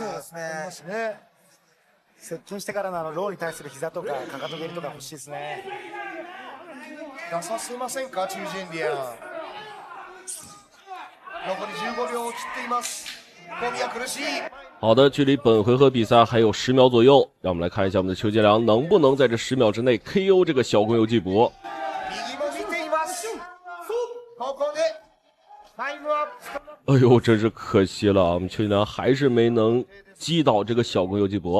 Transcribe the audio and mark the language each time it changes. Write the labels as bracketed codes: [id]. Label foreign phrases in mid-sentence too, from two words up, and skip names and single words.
[ja] そうですね。接近してからのローに対する膝とかかかと蹴りとか欲しいですね。出させませんか、中ジェンリアン。残り15秒を切っています。 [zh] 好的，距离本回合比赛还有10秒左右，让我们来看一下我们的邱建良能不能在这10秒之内 KO 这个小宫游纪博。哎呦，真是可惜了，我们邱建良还是没能击倒这个小宫游纪博。